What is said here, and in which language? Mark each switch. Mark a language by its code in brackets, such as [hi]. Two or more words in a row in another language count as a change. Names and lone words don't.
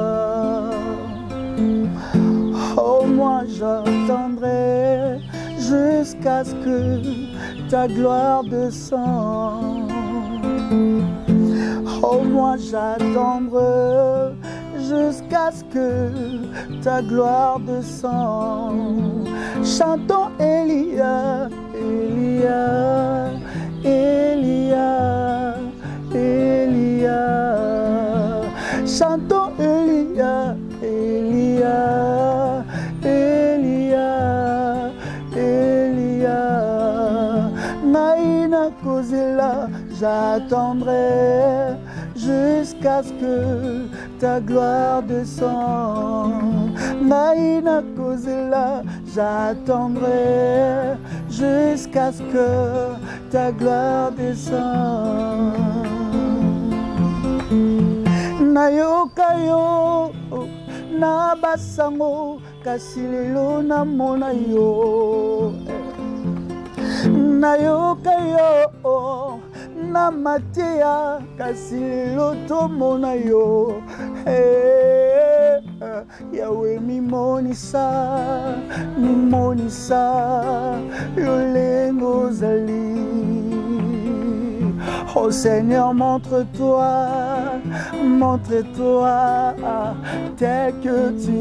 [fr] Oh, moi j'attendrai jusqu'à ce que ta gloire descende. Oh, moi j'attendrai jusqu'à ce que ta gloire descende. Chantons Elia, Elia, Elia, Elia. Chantons Elia, Elia, Elia, Elia. [ln] Naïna Kozela, [fr] j'attendrai jusqu'à ce que ta gloire descende. [ln] Naïna Kozela, [fr] j'attendrai jusqu'à ce que ta gloire descende. [ln] Nayoka yo, na basango, kasi lelo namona yo. Nayoka yo, na matea, kasi lelo tomona yo. Yahweh mimonisa, mimonisa, lolengo zali. [fr] Oh Seigneur, montre-toi tel que tu